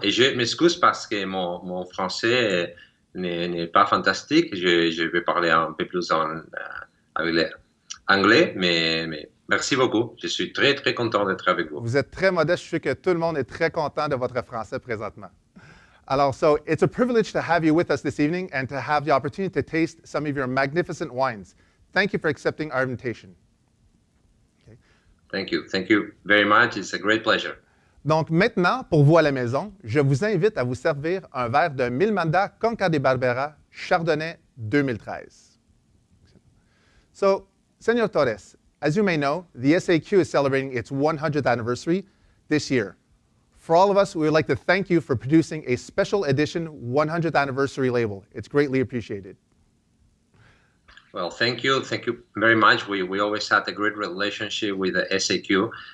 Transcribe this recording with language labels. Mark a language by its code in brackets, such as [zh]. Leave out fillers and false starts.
[fr] Et je m'excuse parce que mon français n'est pas fantastique, je vais parler un peu plus avec l'anglais, mais merci beaucoup, je suis très content d'être avec vous. Vous êtes très modeste, je sais que tout le monde est très content de votre français présentement. [en] Alors, so it's a privilege to have you with us this evening and to have the opportunity to taste some of your magnificent wines. Thank you for accepting our invitation. Okay. Thank you very much. It's a great pleasure. [fr] Donc maintenant, pour vous à la maison, je vous invite à vous servir un verre de Milmanda Conca de Barbera Chardonnay 2013. [en] So, Senor Torres, as you may know, the SAQ is celebrating its 100th anniversary this year. For all of us, we would like to thank you for producing a special edition 100th anniversary label. It's greatly appreciated. Well, thank you very much. We always had a great relationship with the SAQ.